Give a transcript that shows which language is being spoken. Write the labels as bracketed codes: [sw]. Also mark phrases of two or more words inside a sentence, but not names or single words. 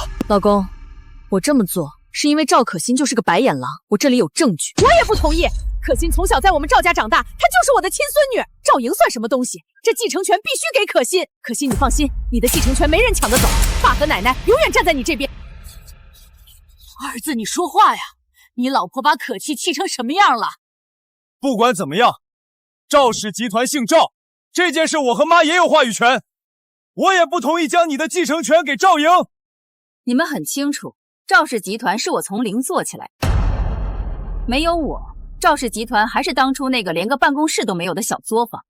[zh] 老公，我这么做是因为赵可心就是个白眼狼，我这里有证据。我也不同意。可心从小在我们赵家长大，她就是我的亲孙女。赵莹算什么东西？这继承权必须给可心。可心，你放心，你的继承权没人抢得走，爸和奶奶永遠站在你這邊。兒子，你說話呀！你老婆把可氣氣成什麼樣了？不管怎麼樣，趙氏集團姓趙，這件事我和媽也有話語權。我也不同意將你的繼承權給趙瑩。你們很清楚，趙氏集團是我從零做起來的，沒有我，趙氏集團還是當初那個連個辦公室都沒有的小作坊。